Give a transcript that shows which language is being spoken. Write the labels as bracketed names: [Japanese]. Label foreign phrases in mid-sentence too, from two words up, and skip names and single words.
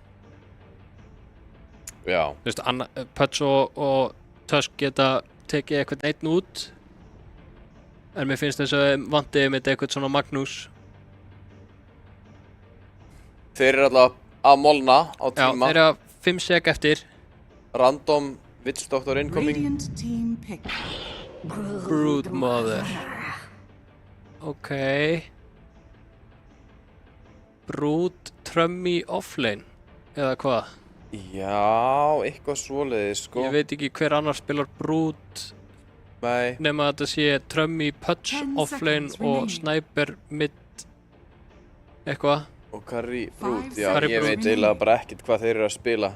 [Icelandic] Já. Þú veist, Pötz og Tusk geta tekið eitthvað einn út en mér finnst þess að vantið með eitthvað svona Magnús. Þeir eru alltaf að molna á tíma. Já, þeir eru að 5 sek eftir. [English] Random Witch Doctor incoming. Radiant team pick. [Icelandic] Broodmother. Ok. Brood Trummy offlane. Eða hvað? Já, eitthvað svoleiðis, sko. Ég veit ekki hver annar spilar Brood. Nei. Nema að þetta sé Trummy Putz offlane og Sniper mid. Eitthvað. Og Carry Brood, já, ég veit eiginlega bara ekkert hvað þeir eru að spila.